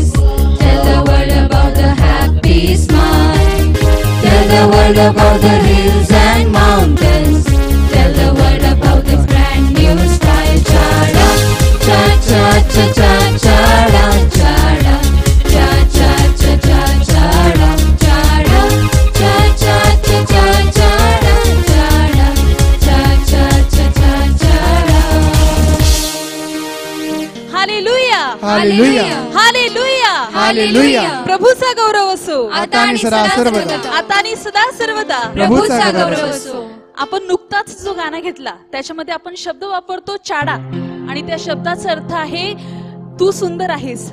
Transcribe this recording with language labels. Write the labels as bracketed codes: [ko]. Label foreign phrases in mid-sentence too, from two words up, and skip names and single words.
[en] Tell the world about the happy smile. Tell the world about the hills and mountains. Tell the world about the brand new sky. Cha ra, cha cha cha cha cha ra cha ra, cha cha cha cha cha ra cha ra, cha cha cha cha cha ra cha ra, cha cha cha cha cha ra. [mr] हालेलुया हालेलुया हालेलुया हालेलुया. प्रभूचा गौरव असो आता आणि सदा सर्वदा. आता आणि सदा सर्वदा प्रभूचा गौरव असो. आपण नुकताच जो गाणं घेतला त्याच्यामध्ये आपण शब्द वापरतो चाडा आणि त्या शब्दाचा अर्थ आहे तू सुंदर आहेस.